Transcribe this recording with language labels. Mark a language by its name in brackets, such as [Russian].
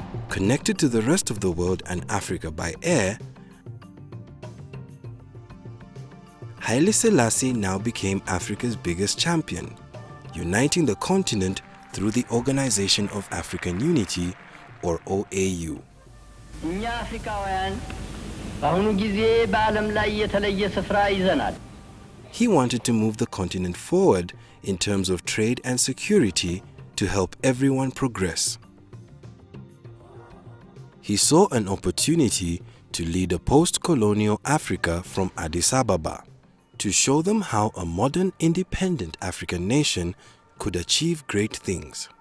[English] Connected to the rest of the world and Africa by air, Haile Selassie now became Africa's biggest champion, uniting the continent through the Organization of African Unity, or OAU. [Amharic] እኛ አፍሪካውያን በአሁኑ ጊዜ በዓለም ላይ የተለየ ስፍራ ይዘናል። [English] He wanted to move the continent forward in terms of trade and security to help everyone progress. He saw an opportunity to lead a post-colonial Africa from Addis Ababa, to show them how a modern independent African nation could achieve great things.